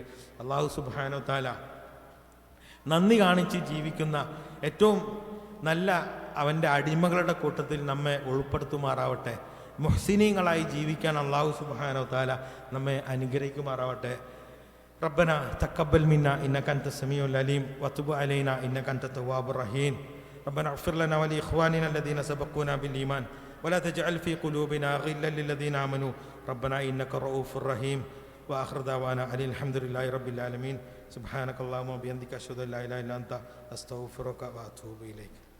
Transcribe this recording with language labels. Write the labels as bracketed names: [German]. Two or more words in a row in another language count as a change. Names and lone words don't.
[Arabic] الله سبحانه تعالى [Malayalam] നന്ദി കാണിച്ച് ജീവിക്കുന്ന ഏറ്റവും നല്ല അവൻ്റെ അടിമകളുടെ കൂട്ടത്തിൽ നമ്മെ ഉൾപ്പെടുത്തുമാറാവട്ടെ. മുഹ്സിനീങ്ങളായി ജീവിക്കാൻ [Arabic] الله سبحانه تعالى [Malayalam] നമ്മെ അനുഗ്രഹിക്കുമാറാവട്ടെ. [Arabic] ربنا تقبل منا إنك أنت السميع العليم وتب علينا إنك أنت التواب الرحيم. ربنا اغفر لنا ولإخواننا الذين سبقونا بالإيمان ولا تجعل في قلوبنا غلا للذين آمنوا ربنا إنك رؤوف رحيم. وآخر دعوانا أن الحمد لله رب العالمين. سبحانك اللهم وبحمدك أشهد أن لا إله إلا أنت أستغفرك وأتوب إليك.